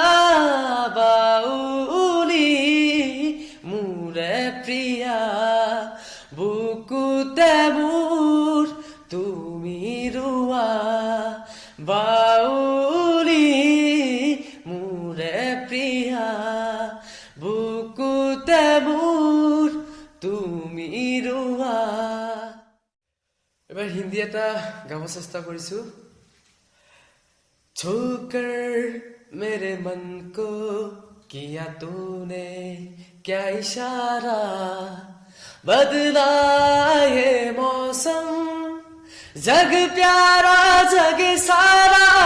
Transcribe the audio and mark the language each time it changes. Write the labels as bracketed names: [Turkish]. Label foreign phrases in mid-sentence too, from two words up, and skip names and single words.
[Assamese] বাউলি মোৰে প্ৰিয়া বুকুতে মোৰ তুমি ৰোৱা বাউলি মোৰে প্ৰিয়া বুকুতে মোৰ তুমি ৰোৱা এবাৰ হিন্দী এটা গাব চেষ্টা কৰিছো [Hindi] छोकर मेरे मन को किया तूने क्या इशारा बदला ये मौसम जग प्यारा जग सारा